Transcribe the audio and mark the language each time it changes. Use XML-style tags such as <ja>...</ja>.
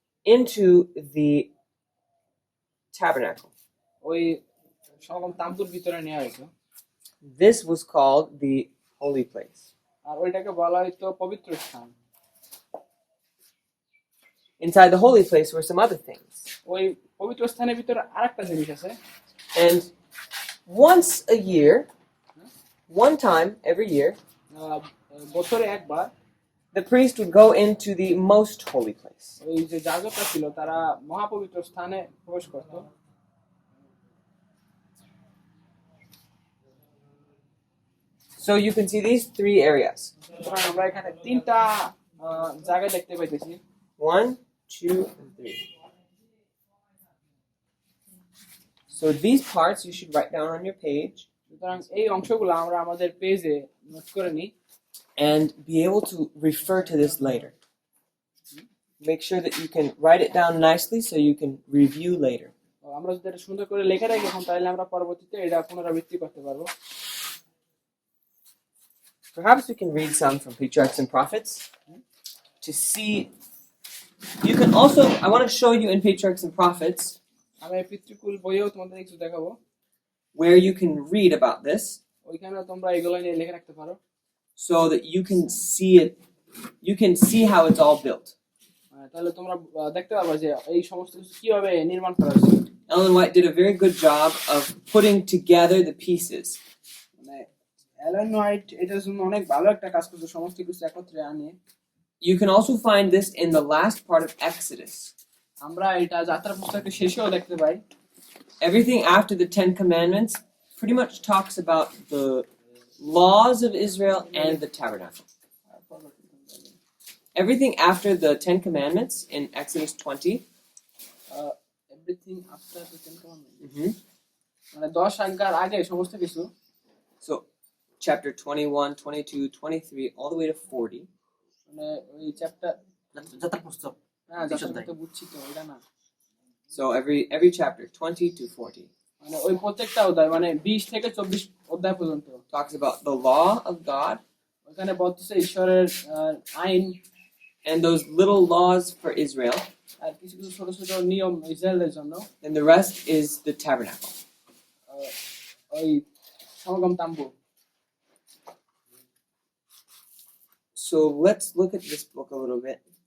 <en>into the tabernacle.</en> <bn>ওই সমাগম তাম্বুর ভিতরে নেওয়া হইতো</bn> <en>This was called the holy place.</en> <bn>আর ওইটাকে বলা হইতো পবিত্র স্থান</bn> <en>Inside the holy place were some other things.</en> <bn>ওই পবিত্র স্থানের ভিতরে আরেকটা জিনিস আছে</bn> <en>And once a year, one time every year,</en> <bn>বছরে একবার</bn> <en>the priest would go into the most holy place.</en> <bn>ওই যে যাজকরা ছিল তারা মহাপবিত্র স্থানে প্রবেশ করত</bn> <en>So you can see these three areas.</en> <bn>সুতরাং আমরা এখানে তিনটা জায়গা দেখতে পাইতেছি</bn> <en>1, 2, and 3. So these parts you should write down on your page</en> <bn>সুতরাং এই অংশগুলো আমরা আমাদের পেজে নোট করে নিই</bn> <en>and be able to refer to this later. Make sure that you can write it down nicely so you can review later.</en> <bn>আমরা যদি এটা সুন্দর করে লিখে রাখি এখন তাহলে আমরা পরবর্তীতে এটা পুনরাবৃত্তি করতে পারবো</bn> <en>Perhaps we can read some from Patriarchs and Prophets to see. You can also, I want to show you in Patriarchs and Prophets</en> <bn>আমি পিতৃকুল বইয়েও তোমাদের কিছু দেখাবো</bn> <en>where you can read about this</en> <bn>ওইখানে তোমরা এগুলো নিয়ে লিখে রাখতে পারো</bn> <en>so that you can see it, you can see how it's all built.</en> <bn>তাহলে তোমরা দেখতে পারবে যে এই সমস্ত কিছু কিভাবে নির্মাণ করা হয়েছে</bn> <en>Ellen White did a very good job of putting together the pieces.</en> <bn>মানে অ্যালেন হোয়াইট এটার জন্য অনেক ভালো একটা কাজ করছে সমস্ত কিছু একত্রে আনে</bn> <en>You can also find this in the last part of Exodus.</en> <bn>আমরা এটা যাত্রা পুস্তকের শেষেও দেখতে পাই</bn> <en>Everything after the 10 Commandments pretty much talks about the laws of Israel and the tabernacle. Everything after the 10 Commandments in Exodus 20, everything after the ten commandment mhm,</en> <bn>মানে 10 আজ্ঞার আগে সমস্ত কিছু</bn> <en>so chapter 21, 22, 23, all the way to 40,</en> <bn>মানে ওই chapter যাত্রা পুস্তক হ্যাঁ যাত্রা তো বুঝছি তো এটা না</bn> <en>so every chapter, 20 to 40,</en> <bn>মানে ওই প্রত্যেকটা অধ্যায় মানে 20 থেকে 24 অধ্যায় পর্যন্ত</bn> <en>talks about the law of God</en> <bn>ওখানে বলতেছে ঈশ্বরের আইন</bn> <en>and those little laws for Israel,</en> <bn>আর কিছু কিছু ছোট ছোট নিয়ম ইসরায়েলের জন্য</bn> <en>and the rest is the tabernacle.</en> <bn>ওই সমাগম তাম্বু</bn> <en>So let's look at this book a little bit,</en>